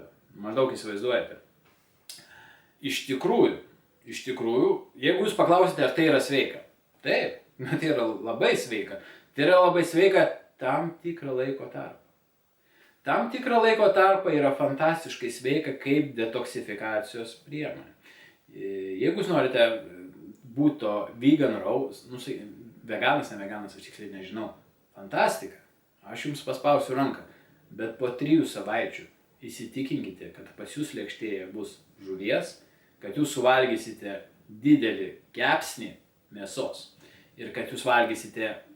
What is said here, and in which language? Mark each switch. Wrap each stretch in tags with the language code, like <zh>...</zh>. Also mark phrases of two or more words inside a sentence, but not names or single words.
<lt>Maždaug įsivaizduojate. Iš tikrųjų, jeigu jūs paklausite, ar tai yra sveika, taip, tai yra labai sveika. Tai yra labai sveika tam tikrą laiko tarpą. Tam tikrą laiko tarpą yra fantastiškai sveika kaip detoksifikacijos priemonė. Jeigu jūs norite būti to</lt> <en>vegan raw,</en> <lt>veganas, ne veganas, aš tiksliai nežinau, fantastika, aš jums paspausiu ranką, bet po 3 savaičių įsitikinkite, kad pas jūs lėkštėje bus žuvies, kad jūs suvalgysite didelį kepsnį mėsos ir kad jūs valgysite</lt>